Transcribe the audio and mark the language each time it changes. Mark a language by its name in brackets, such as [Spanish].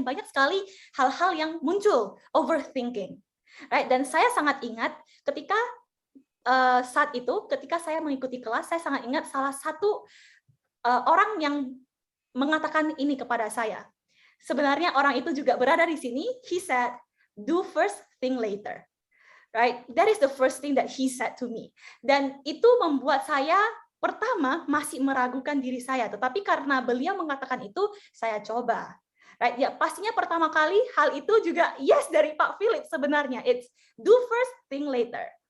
[Indonesian] Banyak sekali hal-hal yang muncul, overthinking. Right? Dan saya sangat ingat ketika saat itu, ketika saya mengikuti kelas, saya sangat ingat salah satu orang yang mengatakan ini kepada saya. Sebenarnya orang itu juga berada di sini. [English] He said, "Do first, think later." Right? That is the first thing that he said to me. [Indonesian] Dan itu membuat saya pertama masih meragukan diri saya, tetapi karena beliau mengatakan itu, saya coba. Right? Ya, pastinya pertama kali hal itu juga yes dari Pak Philip sebenarnya. [English] It's do first, think later.